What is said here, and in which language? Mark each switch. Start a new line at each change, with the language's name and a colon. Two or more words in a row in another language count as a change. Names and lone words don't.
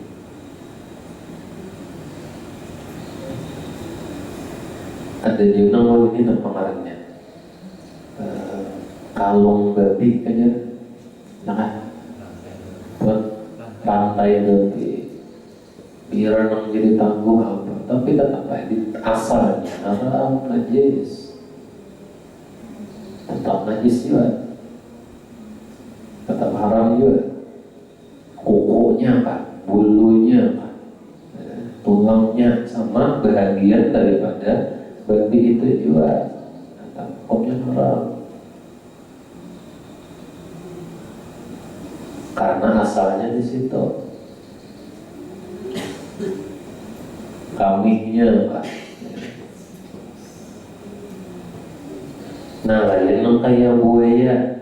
Indonesian: Ada juga nama ini pengarangnya, kalung babi kayaknya, nah rantai babi, biar nang jadi tangguh apa, tapi tetap aja asalnya haram, najis, tetap najis juga, tetap haram juga. Kukunya kan, bulunya kan, tulangnya sama bahagian daripada babi itu juga tetap hukumnya haram, karena asalnya di situ. Kambingnya pak, nah lain kayak buaya.